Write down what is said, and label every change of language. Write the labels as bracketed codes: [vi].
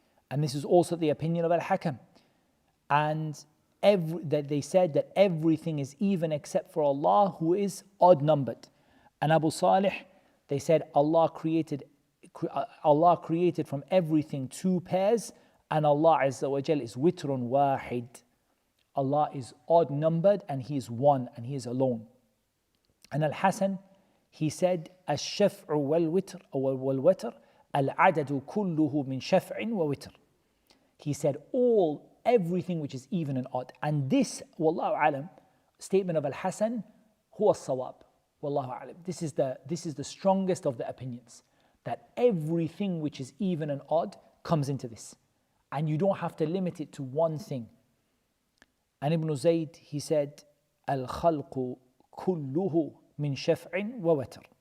[en] And this is also the opinion of Al-Hakam. And that they said that everything is even except for Allah, who is odd numbered. And Abu Salih, they said Allah created from everything 2 pairs, and Allah Azza wa Jal is [ar] witrun wahid. [en] Allah is odd numbered and He is one and He is alone. And Al-Hasan, he said, [ar] الشفع والوتر العدد كله من شفع ووتر. [en] He said everything which is even and odd. And this, wallahu alam, statement of Al-Hasan, [ar] huwa as-sawab. [en] Wallahu alam. This is the strongest of the opinions, that everything which is even and odd comes into this. And you don't have to limit it to one thing. And Ibn Zayd, he said, [ar] Al-Khalqu kulluhu min shaf'in wa watr.